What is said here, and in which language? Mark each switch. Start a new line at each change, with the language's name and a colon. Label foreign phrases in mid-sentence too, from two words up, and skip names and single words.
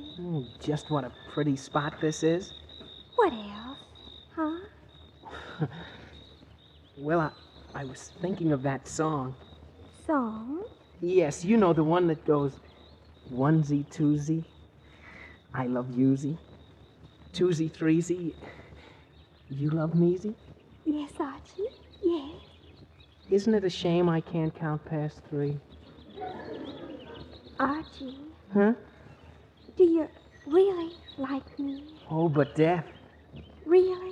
English: Oh, just what a pretty spot this is. What else? Huh? Well, I was thinking of that song. Song? Yes, you know the one that goes, onesie, twosie, I love yousie, twosie, threesie, you love mesie? Yes, Archie. Yes. Isn't it a shame I can't count past 3? Archie, Huh? do you really like me? Oh, but Death. Really?